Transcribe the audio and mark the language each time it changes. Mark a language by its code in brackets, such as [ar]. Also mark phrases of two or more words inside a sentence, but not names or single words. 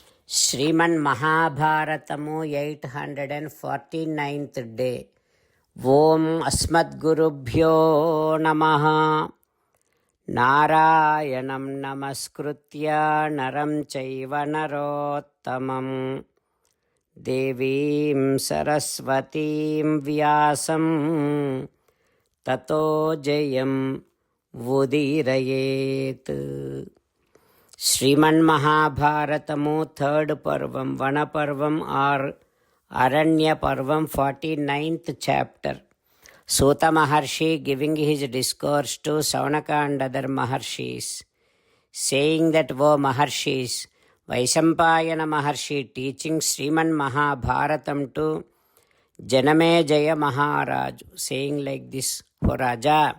[en] ಶ್ರೀಮನ್ ಮಹಾಭಾರತಮು 849th ಡೇ. [sa] ಓಂ ಅಸ್ಮದ್ಗುರುಭ್ಯೋ ನಮಃ. ನಾರಾಯಣಂ ನಮಸ್ಕೃತ್ಯ ನರಂ ಚೈವ ನರೋತ್ತಮಂ ದೇವೀಂ ಸರಸ್ವತೀಂ ವ್ಯಾಸಂ ತತೋ ಜಯಂ ಉದೀರಯೇತ್. [en] ಶ್ರೀಮನ್ ಮಹಾಭಾರತಮು ಥರ್ಡ್ ಪರ್ವಂ ವನಪರ್ವಂ ಆರ್ ಅರಣ್ಯ ಪರ್ವಂ 49th ಚಾಪ್ಟರ್. Sutta Maharshi giving his discourse to Saunaka and other Maharshis, saying that, O Maharshis, Vaisampayana Maharshi teaching Sriman Mahabharatam to Janamejaya Maharaj, saying like this: O Raja,